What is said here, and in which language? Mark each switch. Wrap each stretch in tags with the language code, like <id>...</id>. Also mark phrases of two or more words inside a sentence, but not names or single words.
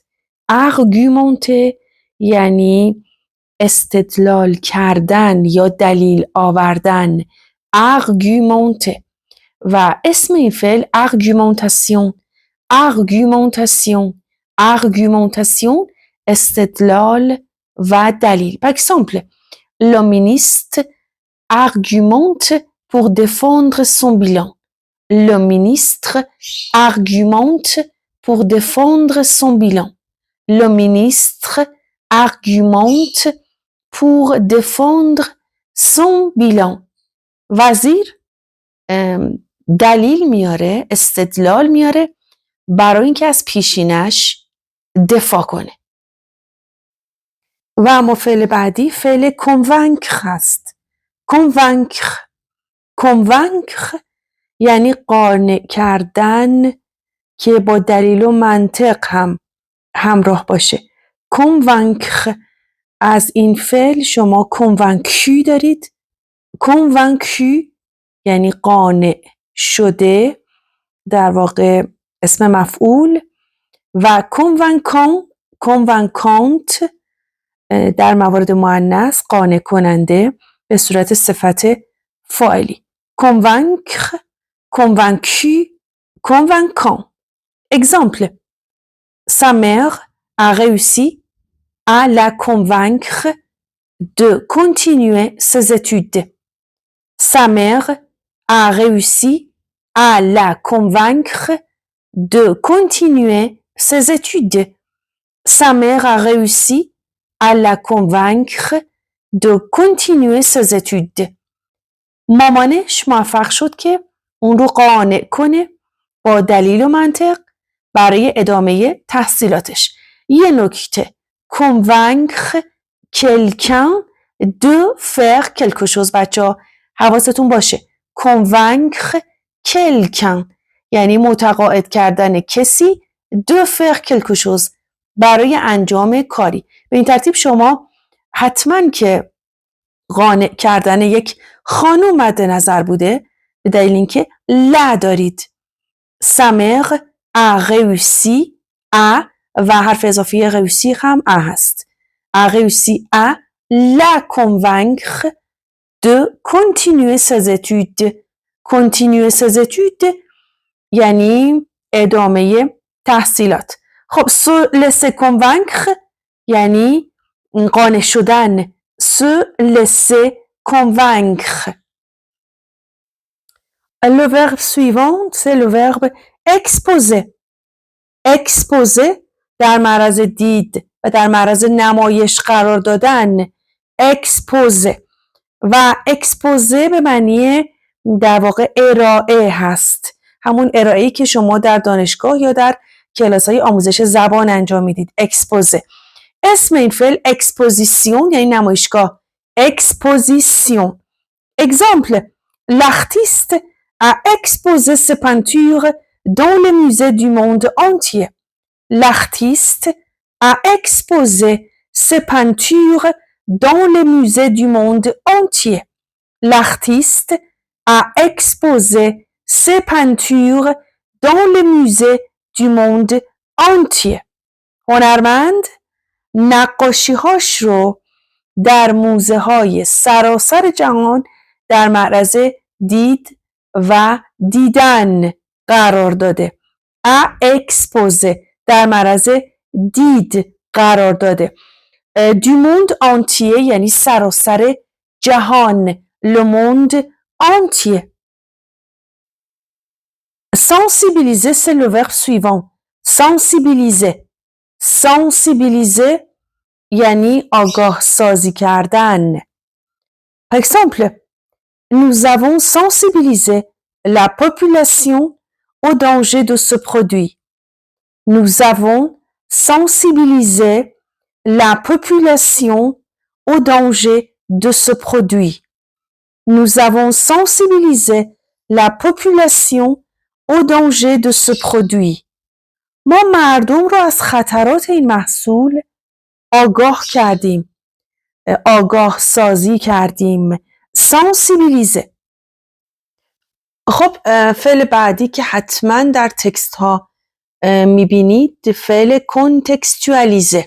<fa>argumenter یعنی استدلال کردن یا دلیل آوردن. argumenter و اسم این فعل argumentation.</fa> <fr>argumentation argumentation</fr> <fa>استدلال و دلیل.</fa> <fr>Par exemple, le ministre argumente pour défendre son bilan. Le ministre argumente pour défendre son bilan. Le ministre argumente pour défendre son bilan.</fr> <fa>وزیر دلیل میاره، استدلال میاره برای اینکه از پیشینش دفاع کنه. و اما فعل بعدی فعل convaincre هست.</fa> <fr>convaincre convaincre</fr> <fa>یعنی قانع کردن که با دلیل و منطق هم همراه باشه. convaincre از این فعل شما convaincu دارید. convaincu یعنی قانع شده، در واقع اسم مفعول. و</fa> <fr>convaincant convaincante</fr> <fa>در موارد مؤنث قانع کننده به صورت صفت فاعلی.</fa> <fr>convaincre convaincu convaincant. Exemple, sa mère a réussi à la convaincre de continuer ses études. Sa mère a réussi à la convaincre de continuer ses études. Sa mère a réussi à la convaincre de continuer ses études.</fr> <fa>مامانش موفق شد که اون رو قانع کنه با دلیل و منطق برای ادامه تحصیلاتش. یه نکته،</fa> <fr>convaincre quelqu'un de faire quelque chose.</fr> <fa>بچه حواستون باشه.</fa> <fr>convaincre quelqu'un</fr> <fa>یعنی متقاعد کردن کسی</fa> <fr>de faire quelque chose</fr> <fa>برای انجام کاری. به این ترتیب شما حتما که قانع کردن یک خانم مد نظر بوده به دلیل اینکه لا دارید.</fa> <fr>sa mère a réussi à</fr> <fa>و حرف اضافی réussi هم ا هست.</fa> <fr>a réussi à la convaincre de continuer ses études. continuer ses études</fr> <fa>یعنی ادامه تحصیلات. خب</fa> <fr>se laisser convaincre</fr> <fa>یعنی قانع شدن.</fa> <fr>se laisser convaincre. Le verbe suivant, c'est le verbe exposer.</fr> <fa>exposer در معرض دید و در معرض نمایش قرار دادن. exposer و exposer به معنی در واقع ارائه هست. همون ارائه‌ای که شما در دانشگاه یا در کلاس‌های آموزش زبان انجام میدید. exposer. اسم این فعل exposition یعنی نمایشگاه.</fa> <fr>exposition. Exemple, l'artiste a exposé ses peintures dans les musées du monde entier. L'artiste a exposé ses peintures dans les musées du monde entier. L'artiste a exposé ses peintures dans les musées du monde entier.</fr> <fa>هنرمند نقاشی‌هاش رو در موزه های سراسر جهان در معرض دید و دیدن قرار داده. اکسپوزه در معرض دید قرار داده.</fa> <fr>du monde entier</fr> <fa>یعنی سراسر جهان.</fa> <fr>le monde entier. sensibiliser c'est le verbe suivant. sensibiliser. sensibiliser</fr> <fa>یعنی آگاه سازی کردن.</fa> <fr>Par exemple, nous avons sensibilisé la population au danger de ce produit. Nous avons sensibilisé la population au danger de ce produit. Nous avons sensibilisé la population au danger de ce produit.</fr> <fa>ما مردم رو از خطرات این محصول آگاه کردیم. آگاه سازی کردیم. sensibiliser. خب فعل بعدی که حتما در تکست ها میبینید فعل کنتکستوالیزه.</fa>